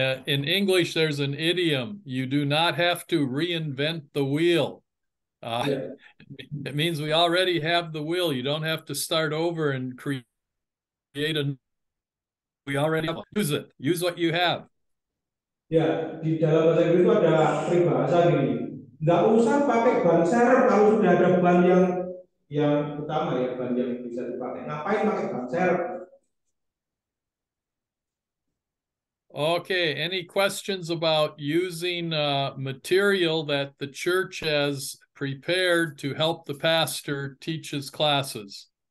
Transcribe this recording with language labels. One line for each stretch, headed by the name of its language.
English: In English, there's an idiom: you do not have to reinvent the wheel. Yeah. It means we already have the wheel. You don't have to start over and create we already use it. Use what you have.
Indonesian: Ya, di dalam bahasa Inggris itu ada peribahasa gini. Nggak usah pakai ban serep kalau sudah ada ban yang utama ya, ban yang bisa dipakai. Ngapain pakai ban serep?
English: Okay, any questions about using material that the church has prepared to help the pastor teach his classes?